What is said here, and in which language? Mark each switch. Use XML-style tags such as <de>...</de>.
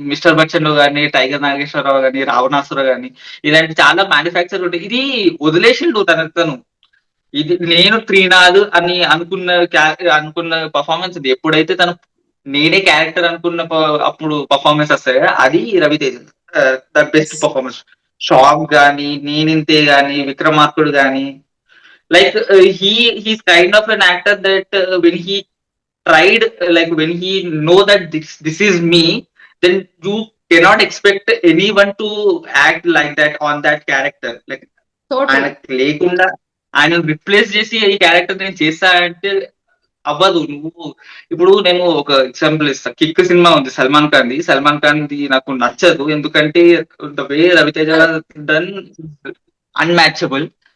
<te>Mister Bachchan లో కానీ, tiger Nageswararao కానీ, రావణాసుర కానీ, ఇలాంటి చాలా మ్యానుఫ్యాక్చర్ ఉంటాయి. ఇది వదిలేసిండు తను. ఇది నేను త్రీనాథ్ అని అనుకున్న పర్ఫార్మెన్స్ ఇది. ఎప్పుడైతే తను నేనే క్యారెక్టర్ అనుకున్న అప్పుడు పర్ఫార్మెన్స్ వస్తాయి కదా, అది Raviteja the best performance. Shock గానీ, నేనింతే గానీ, విక్రమార్కుడు గానీ,</te> <en>like he's kind of an actor that when he tried, like when he know that this is me, then you cannot expect anyone to act like that on that character. Like</en> <te>total. ఆయనకు లేకుండా ఆయన replace చేసి ఈ character నేను చేస్తా అంటే అవ్వదు. ఇప్పుడు నేను ఒక ఎగ్జాంపుల్ ఇస్తా. కిక్ సినిమా ఉంది సల్మాన్ ఖాన్ ది నాకు నచ్చదు, ఎందుకంటే</te> <en>The way Ravi Teja done unmatchable.</en>